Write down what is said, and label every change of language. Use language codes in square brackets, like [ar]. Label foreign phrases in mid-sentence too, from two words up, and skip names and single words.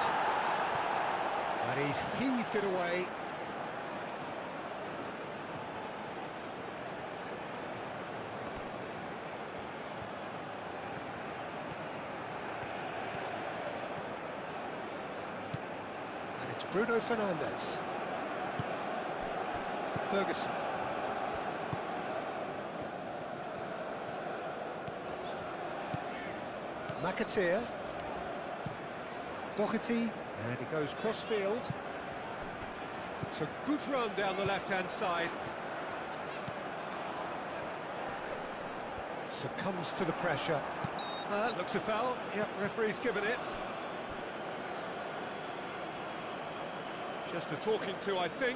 [en] And he's heaved it away. And it's Bruno Fernandes. Ferguson. McAteer. Doherty, and he goes cross-field. It's a good run down the left-hand side. Succumbs to the pressure. Looks a foul. Yep, referee's given it. Just a talking to, I think.